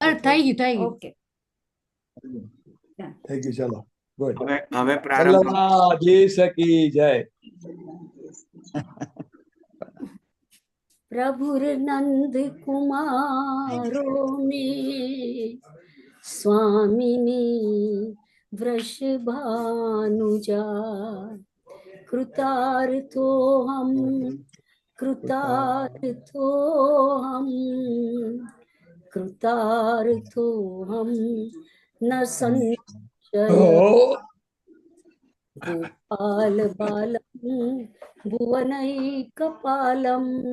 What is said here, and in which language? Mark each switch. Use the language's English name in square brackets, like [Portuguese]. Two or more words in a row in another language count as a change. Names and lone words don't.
[Gujarati] થઈ ગયું ઓકે થઈ ગયું. ચાલો ગુડ. હવે પ્રારંભ. સલ્લાધીશ કી જય. [Sanskrit] प्रभुर्नंद कुमारो में स्वामिनी वृषभानुजा कृतार्थोऽहं कृतार्थोऽहं न संशय गोपाल बालम भुवनैकपालम